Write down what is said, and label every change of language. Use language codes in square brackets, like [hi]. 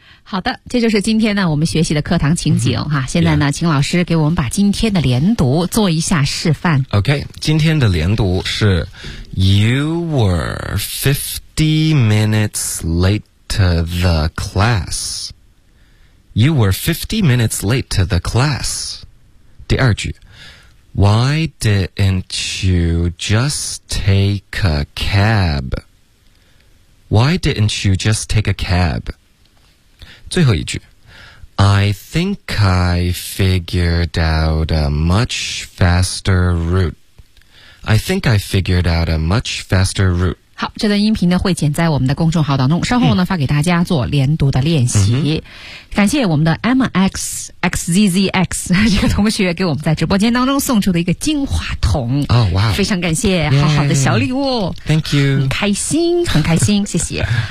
[zh] 好的，这就是今天呢我们学习的课堂情景哈、现在呢请老师给我们把今天的连读做一下示范。 [en] OK， [zh] 今天的连读是 [en] You were 50 minutes late to the class. You were 50 minutes late to the class. [zh] 第二句， [en] Why didn't you just take a cab? Why didn't you just take a cab? [zh] 最后一句， [en] I think I figured out a much faster route. I think I figured out a much faster route. [zh] 好，这段音频呢会剪在我们的公众号当中，稍后呢发给大家做连读的练习。感谢我们的 MXXZZX 这个同学给我们在直播间当中送出的一个金话筒。哦，哇，非常感谢，好好的小礼物。 [en] Thank you。 [zh] 很开心，很开心，谢谢。